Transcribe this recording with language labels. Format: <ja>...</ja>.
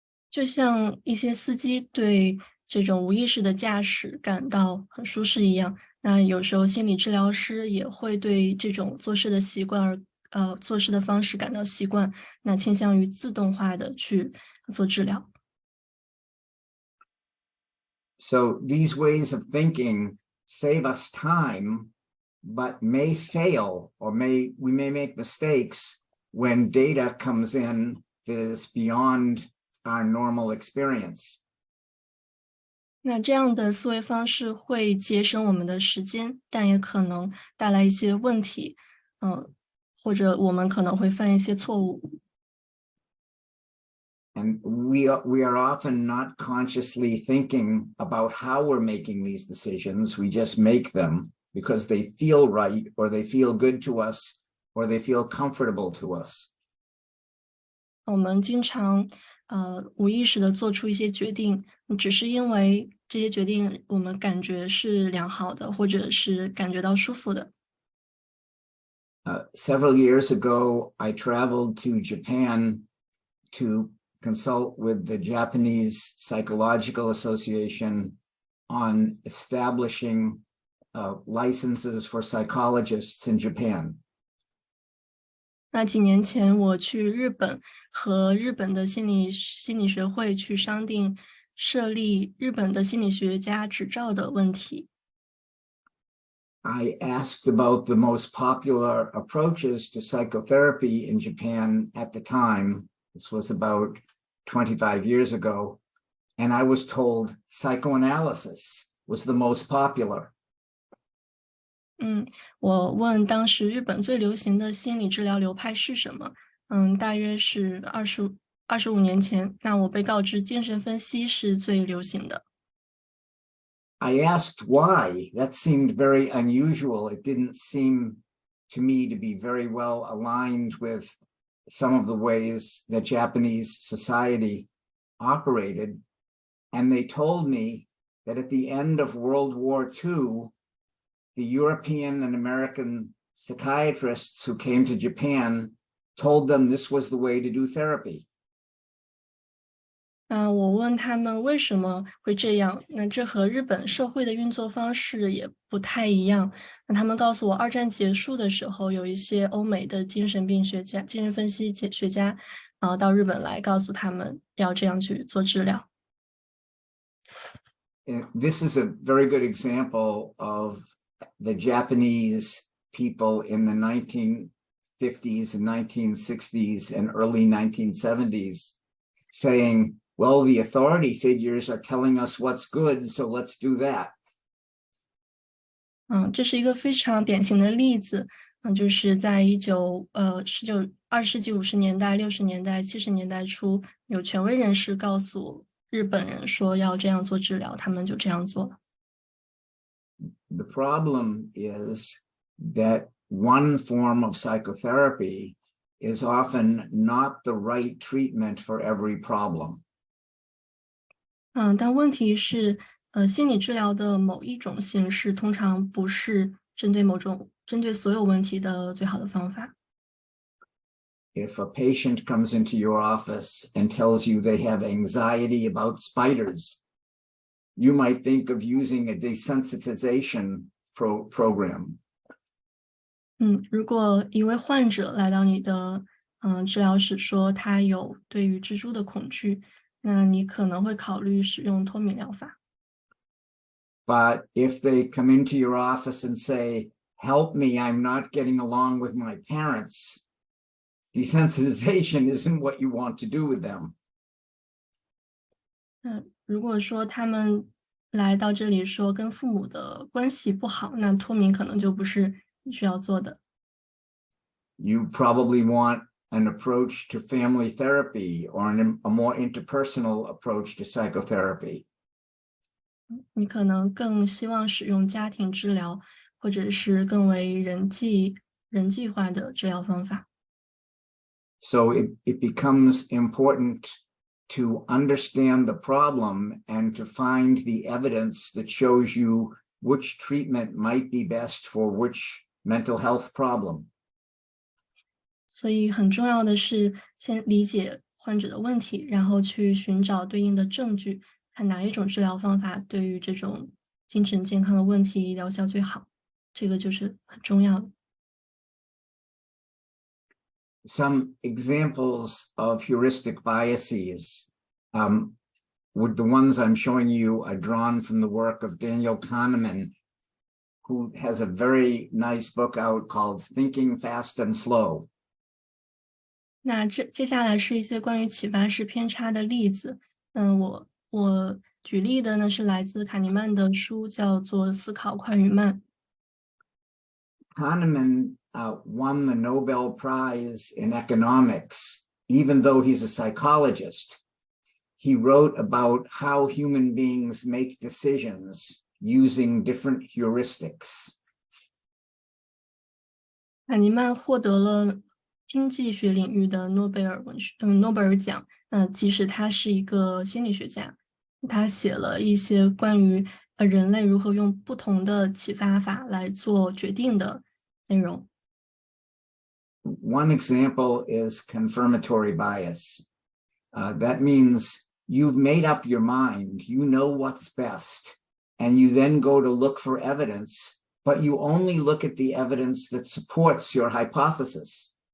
<zh>就像一些司机对这种无意识的驾驶感到很舒适一样，那有时候心理治疗师也会对这种做事的习惯做事的方式感到习惯，那倾向于自动化的去做治疗。</zh> <en>So these ways of thinking save us time, but may fail or we may make mistakes when data comes in that is beyond our normal experience.</en> <zh>那这样的思维方式会节省我们的时间，但也可能带来一些问题，或者我们可能会犯一些错误。</zh> <en>And we are often not consciously thinking about how we're making these decisions. We just make them because they feel right, or they feel good to us, or they feel comfortable to us.</en> <zh>我们经常无意识的做出一些决定，只是因为这些决定我们感觉是良好的，或者是感觉到舒服的。</zh> <en>Several years ago, I traveled to Japan to consult with the Japanese Psychological Association on establishing licenses for psychologists in Japan.</en> <zh>那几年前我去日本，和日本的心理学会去商定设立日本的心理学家执照的问题。</zh> <en>I asked about the most popular approaches to psychotherapy in Japan at the time. This was about 25 years ago. And I was told psychoanalysis was the most popular.</en> <zh>我问当时日本最流行的心理治疗流派是什么？大约是25年前。那我被告知精神分析是最流行的。</zh> <en>I asked why. That seemed very unusual. It didn't seem to me to be very well aligned with some of the ways that Japanese society operated. And they told me that at the end of World War II, the European and American psychiatrists who came to Japan told them this was the way to do therapy.</en> <zh>我问他们为什么会这样，那这和日本社会的运作方式也不太一样。那他们告诉我，二战结束的时候，有一些欧美的精神病学家、精神分析学家，到日本来告诉他们要这样去做治疗。</zh> <en>this is a very good example of the Japanese people in the 1950s and 1960s and early 1970s saying, well, the authority figures are telling us what's good, so let's do that.</en> <zh>这是一个非常典型的例子，就是在20世纪50年代、60年代、70年代初，有权威人士告诉日本人说要这样做治疗，他们就这样做了。</zh> <en>The problem is that one form of psychotherapy is often not the right treatment for every problem.</en> <zh>但问题是，心理治疗的某一种形式通常不是针对所有问题的最好的方法。</zh> <en>If a patient comes into your office and tells you they have anxiety about spiders, you might think of using a desensitization program.</en> <zh>如果一位患者来到你的治疗室说他有对于蜘蛛的恐惧，那你可能会考虑使用脱敏疗法。</zh> <en>But if they come into your office and say, help me, I'm not getting along with my parents, desensitization isn't what you want to do with them.</en> <zh>如果说他们来到这里说跟父母的关系不好，那脱敏可能就不是你需要做的。</zh> <en>You probably want an approach to family therapy or a more interpersonal approach to psychotherapy.</en> <zh>你可能更希望使用家庭治疗，或者是更为人际化的治疗方法。</zh> <en>So it becomes important to understand the problem and to find the evidence that shows you which treatment might be best for which mental health problem.</en> <zh>所以很重要的是先理解患者的问题，然后去寻找对应的证据，看哪一种治疗方法对于这种精神健康的问题疗效最好，这个就是很重要的。</zh> <en>Some examples of heuristic biases, with the ones I'm showing you are drawn from the work of Daniel Kahneman, who has a very nice book out called Thinking Fast and Slow.</en> <zh>那接下来是一些关于启发式偏差的例子。我举例的呢是来自卡尼曼的书，叫做《思考快与慢》。</zh> <en>Kahneman won the Nobel Prize in economics, even though he's a psychologist. He wrote about how human beings make decisions using different heuristics.</en> <zh>卡尼曼获得了经济学领域的诺贝尔奖。即使他是一个心理学家，他写了一些关于人类如何用不同的启发法来做决定的内容。</zh> <en>One example is confirmatory bias. That means you've made up your mind, you know what's best, and you then go to look for evidence, but you only look at the evidence that supports your hypothesis.</en>